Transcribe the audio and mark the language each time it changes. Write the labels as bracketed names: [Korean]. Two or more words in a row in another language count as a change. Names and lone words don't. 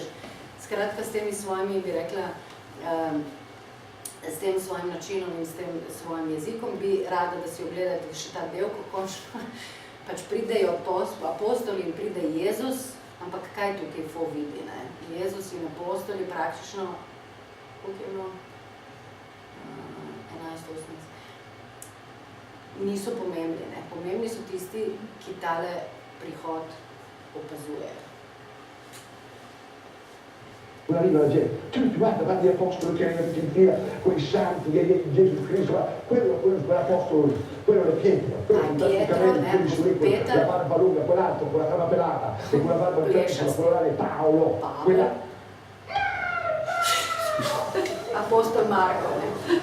[Slovenian] Skratka, s temi svojimi, bi rekla, s tem svojim načinom in s tem svojim jezikom bi rada, da si ogledate še ta del, ko končno pač pridejo apostoli in pride Jezus, ampak kaj tukaj fo vidi, ne? Jezus in apostoli praktično, koliko je bilo? 11-18. Niso pomembni, ne? Pomembni so tisti, ki tale prihod opazujejo. [Italian] Arriva la gente, tutti guarda gli apostoli che erano in fila, quei santi, Gesù Cristo, quello quell'apostolo, quello è Pietro, quello praticamente la barba lunga, quell'altro con la crava pelata e quella barba bellissima, quello là è Paolo, quella... [Slovenian] Apostol Marko, ne?